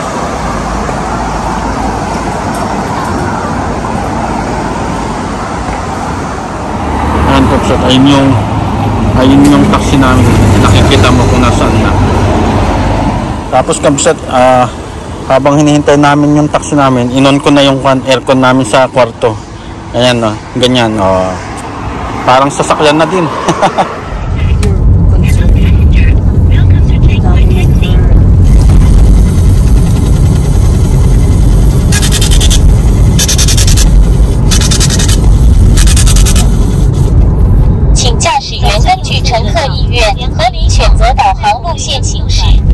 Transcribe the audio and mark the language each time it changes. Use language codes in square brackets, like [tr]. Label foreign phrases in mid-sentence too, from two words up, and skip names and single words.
[tl] Ayan, Kabsat, ayun yung taxi namin. Nakikita mo kung nasaan na. Tapos, Kabsat, habang hinihintay namin yung taxi namin, inon ko na yung aircon namin sa kwarto. Ayan, ganyan, parang sasakyan na din. [zh] 请驾驶员根据乘客意愿合理选择导航路线行驶。